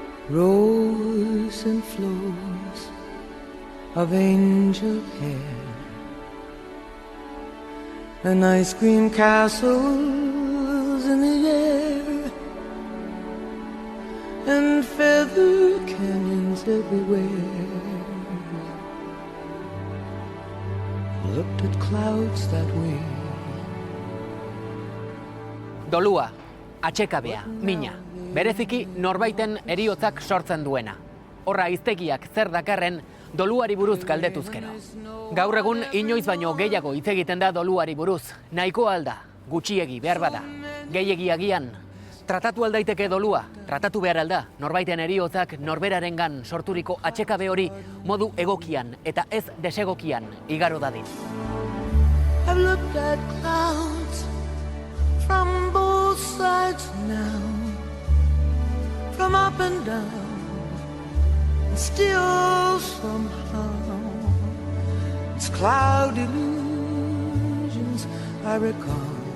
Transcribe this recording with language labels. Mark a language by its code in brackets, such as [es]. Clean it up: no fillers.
[en] Rose and flows of angel hair, and ice cream castles in the air, and feather canyons everywhere. Looked at clouds that way. [eu] Dolua, atxekabea, mina. Bereziki norbaiten heriotzak sortzen duena. Horra hiztegiak zer dakarren doluari buruz galdetuzkero. Gaur egun inoiz baino gehiago hitz egiten da doluari buruz. Nahiko alda, gutxiegi behar bada. Gehiegi agian, tratatu aldaiteke dolua, tratatu behar alda. Norbaiten heriotzak norberarengan sorturiko atxekabe hori modu egokian eta ez desegokian igaro dadin. [en] I've looked at clouds from both sides now, from up and down, and still somehow it's cloud illusions I recall.